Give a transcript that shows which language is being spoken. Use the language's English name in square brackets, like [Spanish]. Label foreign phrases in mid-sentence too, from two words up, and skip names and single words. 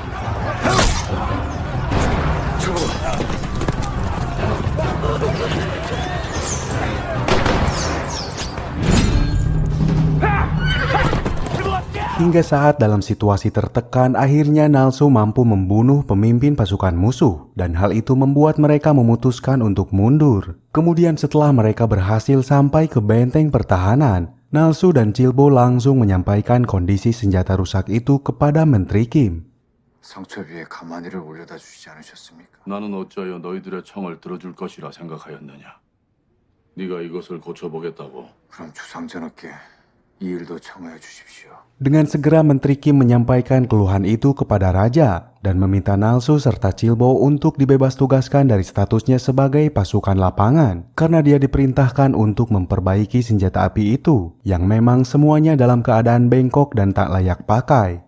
[Indonesian] Hingga saat dalam situasi tertekan, akhirnya Nalso mampu membunuh pemimpin pasukan musuh, dan hal itu membuat mereka memutuskan untuk mundur. Kemudian setelah mereka berhasil sampai ke benteng pertahanan, Nalso dan Chilbo langsung menyampaikan kondisi senjata rusak itu kepada Menteri Kim. [Korean] 성처비에 가마니를 올려다 주시지 않으셨습니까? 나는 어찌하여 너희들의 청을 들어줄 것이라 생각하였느냐. 네가 이것을 고쳐보겠다고. 그럼 주상전하께 이 일도 청하여 주십시오. [Indonesian] Dengan segera Menteri Kim menyampaikan keluhan itu kepada raja dan meminta Nalso serta Chilbo untuk dibebas tugaskan dari statusnya sebagai pasukan lapangan karena dia diperintahkan untuk memperbaiki senjata api itu yang memang semuanya dalam keadaan bengkok dan tak layak pakai.